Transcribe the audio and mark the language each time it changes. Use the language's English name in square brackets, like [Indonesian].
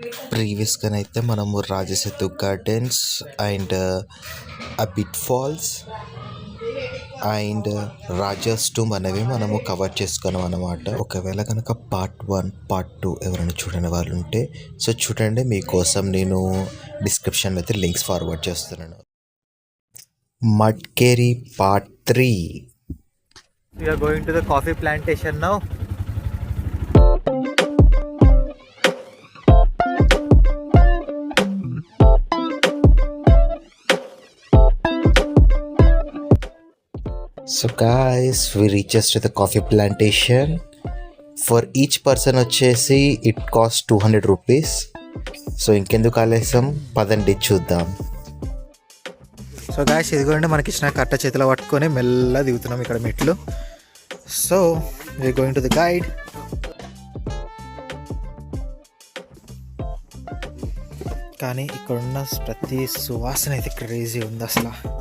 [Telugu] ప్రీవియస్గానైతే మనము రాజసేతు gardens and a bit falls and Raja's tomb అనేవి మనము కవర్ చేసుకున్నాం అనమాట. ఒకవేళ కనుక పార్ట్ 1 పార్ట్ 2 ఎవరైనా చూడని వాళ్ళు ఉంటే సో చూడండి, మీకోసం నేను డిస్క్రిప్షన్లో అయితే లింక్స్ ఫార్వర్డ్ చేస్తున్నాను. మడ్కేరి part 3. [English] We are going to the coffee plantation now. So guys, we reaches to the coffee plantation. For each person వచ్చేసి it costs 200 rupees. [Telugu] సో ఇంకెందుకు ఆలస్యం, పదండి చూద్దాం. సో గాయ్స్, ఇదిగోండి మనకి ఇచ్చిన కట్ట చేతిలో పట్టుకొని మెల్ల దిగుతున్నాం ఇక్కడ మెట్లు. [English] So we are going to the guide. [Telugu] కానీ ఇక్కడున్న ప్రతి సువాసన అయితే క్రేజీ ఉంది అసలు.